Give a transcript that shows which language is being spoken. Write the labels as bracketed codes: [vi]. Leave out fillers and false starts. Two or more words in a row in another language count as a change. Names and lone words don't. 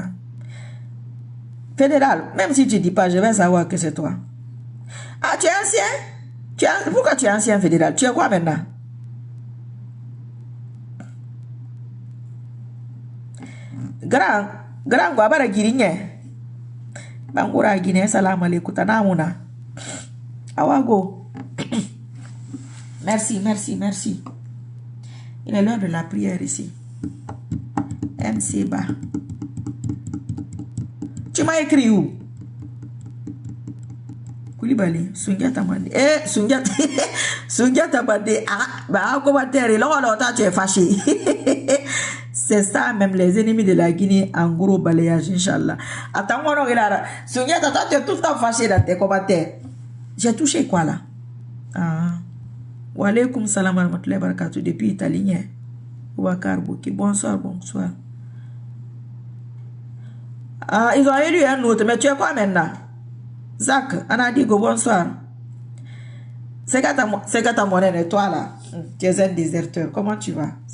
[fr] Fédéral, même si tu ne dis pas, je vais savoir que c'est toi. Ah, tu es ancien? Pourquoi tu es ancien, Fédéral? Tu es quoi maintenant? Grand, Guabara Guirigne. Bangura Guinée, [ar] salam alaikum, [fr] tanamuna. Awago. Merci. Il est l'heure de la prière ici. MC Ba. Tu m'as écrit où? Koulibaly, Sundiata Mandé. Sundiata Mandé. Ah, commentaire, là, tu es fâché. C'est ça, même les ennemis de la Guinée, en gros balayage, Inch'Allah. Attends, moi, non, Sundiata, toi, tu es tout le temps fâché dans tes commentaires. J'ai touché quoi, là? [ar] Ah. Wa alaykoum salam wa rahmatullahi wa barakatuh [fr] depuis Italien. Ouakar Bouki. Bonsoir. Ah, ils ont élu un autre, mais tu es quoi maintenant? Zach, Anadigo, bonsoir. C'est quand ta monnaie et toi là. Tu es un déserteur. Comment tu vas?